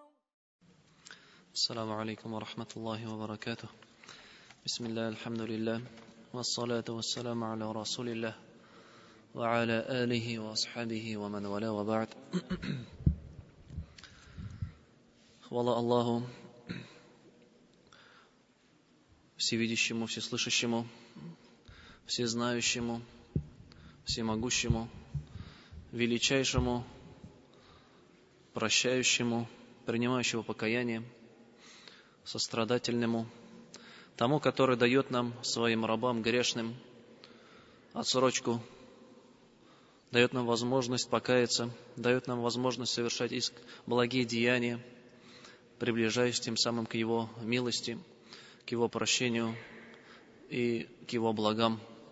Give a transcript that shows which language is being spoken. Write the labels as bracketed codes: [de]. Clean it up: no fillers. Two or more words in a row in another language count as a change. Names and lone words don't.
[ar] السلام عليكم ورحمة الله وبركاته. بسم الله الحمد لله والصلاة والسلام على رسول الله وعلى آله وأصحابه ومن والاه وبعد. [ru] Хвала Аллаху, всевидящему, всеслышащему, всезнающему, всемогущему, величайшему, прощающему, принимающему покаяние, сострадательному, тому, который дает нам, своим рабам грешным, отсрочку, дает нам возможность покаяться, дает нам возможность совершать благие деяния, приближаясь тем самым к Его милости, к Его прощению и к Его благам.